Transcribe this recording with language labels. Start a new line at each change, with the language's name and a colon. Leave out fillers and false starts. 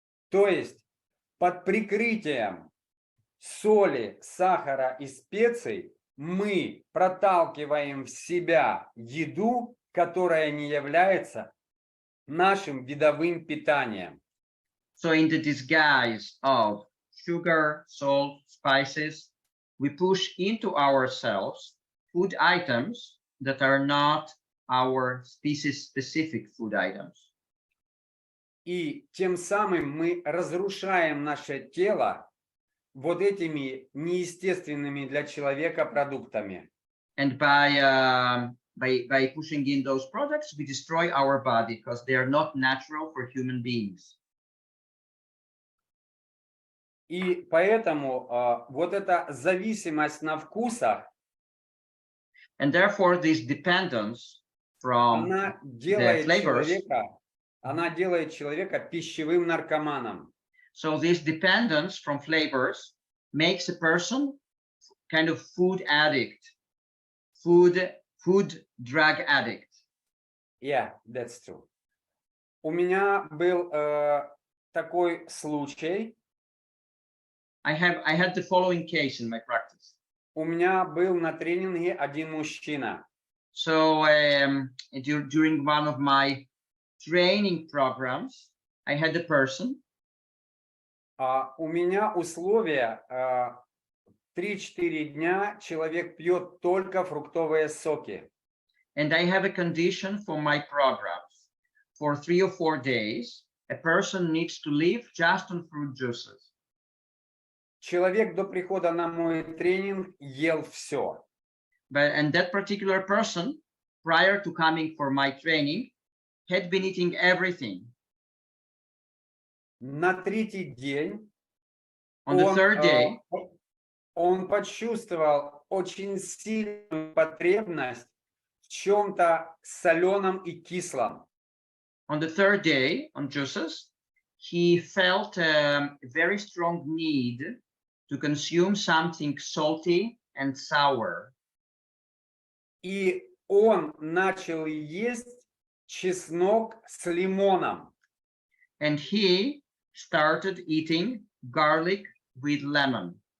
Russian: То есть под прикрытием соли, сахара и специй мы проталкиваем в себя еду, которая не является нашим видовым питанием.
English: So in the disguise of sugar, salt, spices, we push into ourselves food items that are not our species-specific food items.
Russian: И тем самым мы разрушаем наше тело вот этими неестественными для человека продуктами.
English: And by pushing in those products, we destroy our body because they are not natural for human beings.
Russian: И поэтому вот эта зависимость на вкусах,
English: And therefore, this dependence from
Russian: она
English: the flavors,
Russian: делает человека пищевым наркоманом.
English: so this dependence from flavors makes a person kind of food addict, food drug addict. Yeah, that's true.
Russian: У меня был такой случай.
English: I had the following case in my practice.
Russian: У меня был на тренинге один мужчина.
English: So during one of my training programs, I had a person.
Russian: У меня условия 3-4 дня человек пьет только фруктовые соки.
English: And I have a condition for my programs. For 3 or 4 days, a person needs to live just on fruit juices.
Russian: Человек до прихода на мой тренинг ел все.
English: And that particular person, prior to coming for my training, had been eating everything.
Russian: На третий день
English: On the third day,
Russian: он почувствовал очень сильную потребность в чем-то соленом и кислом.
English: on the third day, on juices, he felt a very strong need to consume something salty and sour.
Russian: И он начал есть чеснок с лимоном.
English: And he started eating garlic with lemon.